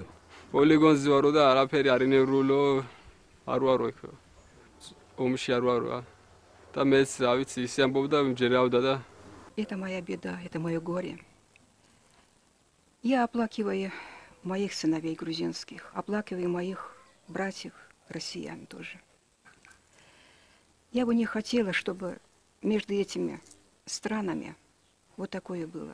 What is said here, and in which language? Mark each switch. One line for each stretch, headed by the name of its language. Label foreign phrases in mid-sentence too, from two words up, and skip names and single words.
Georgian: პოლიგონზე ვარო და არაფერი არ ინევრულო არ ვარო იქ ომში არ ვარო და მეც რა ვიცი ისე ამბობდა მჯერავდა და
Russian: Это моя беда, это мое горе. Я оплакиваю моих сыновей грузинских, оплакиваю моих братьев россиян тоже. Я бы не хотела, чтобы между этими странами вот такое было.